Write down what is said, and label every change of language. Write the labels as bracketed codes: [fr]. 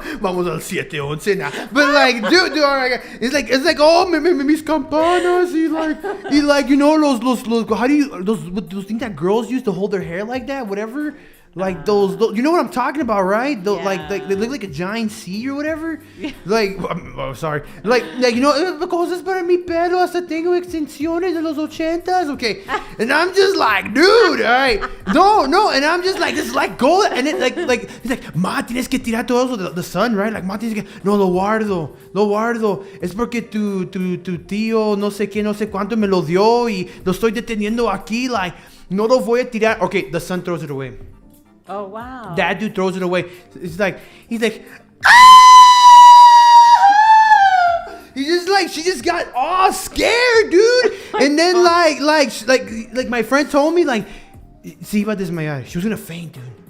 [es] Vamos al [en] 7-11 now. But like, dude, it's like, oh, [es] mis campanas. [en] He like, you know, los, how do you, those things that girls use to hold their hair like that, whatever. Like those, you know what I'm talking about, right? Those, like they look like a giant C or whatever. Like, oh, sorry. Like you know, [es] cosas para mi pelo, hasta tengo extensiones de los 80s. [en] Okay, and I'm just like, dude, all right, no, and I'm just like, let go, and it like he's like, [es] ma, tienes que tirar todo eso, [en] the sun, right? [es] Like, ma, tienes que, no, lo guardo, es porque tu tío, no sé qué, no sé cuánto me lo dio y lo estoy deteniendo aquí, like, no lo voy a tirar. [en] Okay, the sun throws it away. Oh, wow. That dude throws it away. He's like, ah! He's just like, she just got all scared, dude. And then like my friend told me, like, [es] se iba a desmayar. [en] She was gonna faint, dude.